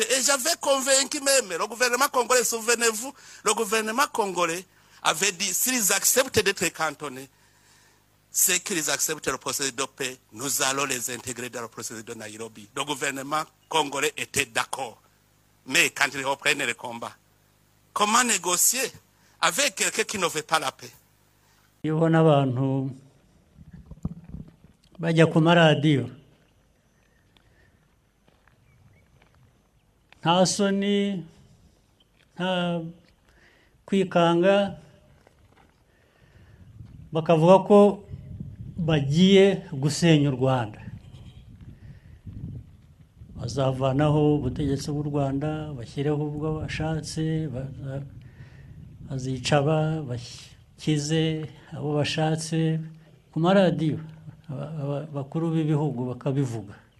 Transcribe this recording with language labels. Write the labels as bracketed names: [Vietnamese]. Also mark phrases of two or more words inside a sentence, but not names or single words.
[French] Et j'avais convaincu même le gouvernement congolais, souvenez-vous, le gouvernement congolais avait dit, s'ils acceptent d'être cantonnés, c'est qu'ils acceptent le processus de paix, nous allons les intégrer dans le processus de Nairobi. Le gouvernement congolais était d'accord. Mais quand ils reprennent le combat, comment négocier avec quelqu'un qui ne veut pas la paix? [Kinyarwanda] Iyo ubona abantu bajya ku maradiyo nta soni nta kwikanga bakavuga ko bagiye gusenya u Rwanda, bazavanaho ubutegetsi bw'u Rwanda, bashyireho ubwo bashatse, bazica bakize abo bashatse ku maradiyo, abakuru b'ibihugu bakabivuga.